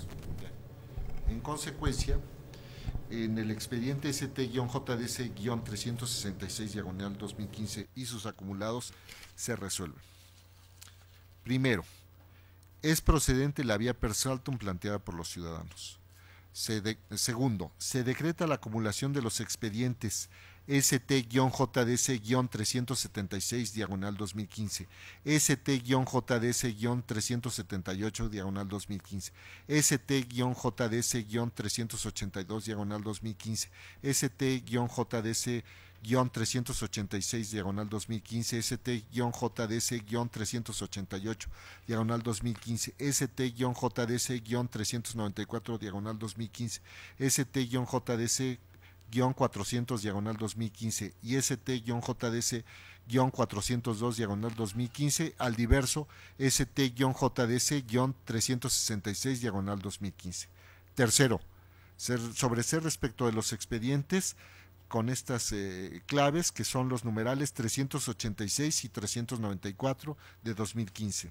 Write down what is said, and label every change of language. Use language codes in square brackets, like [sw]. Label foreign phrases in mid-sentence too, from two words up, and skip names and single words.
[es] En consecuencia, en el expediente ST-JDC-366/2015 y sus acumulados se resuelven. Primero, es procedente la vía [la] per saltum [es] planteada por los ciudadanos. Segundo, se decreta la acumulación de los expedientes ST-JDC-376/2015, ST-JDC-378/2015, ST-JDC-382/2015, ST-JDC-386/2015, ST-JDC-388/2015, ST-JDC-394/2015, ST-JDC-400/2015 y ST-JDC-402/2015 al diverso ST-JDC-366/2015. Tercero, sobre ser respecto de los expedientes con estas claves que son los numerales 386 y 394 de 2015.